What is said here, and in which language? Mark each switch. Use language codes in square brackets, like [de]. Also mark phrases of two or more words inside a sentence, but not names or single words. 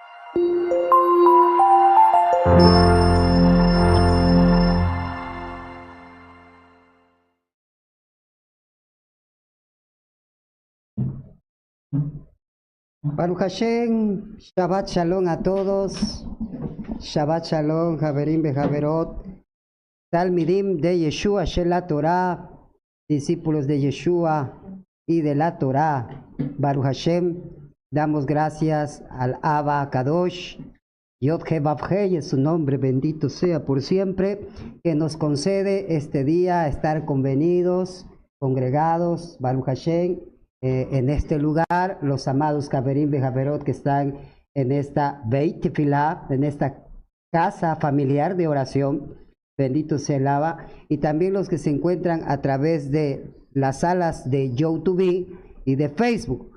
[he] ברוך השם, שבת שלום [es] a todos, [he] שבת שלום, חברים וחברות, תלמידים de ישוע, של תורה, [es] discípulos de Yeshua y de la Torah. [he] ברוך השם, [es] damos gracias al [he] אבא קדוש, יוד הא ואו הא, [es] es su nombre, bendito sea por siempre, que nos concede este día estar convenidos, congregados, [he] ברוך השם, [es] en este lugar, los amados [he] חברים וחברות [es] que están en esta [he] בית תפילה, [es] en esta casa familiar de oración, bendito sea el Abba, y también los que se encuentran a través de las salas de YouTube y de Facebook.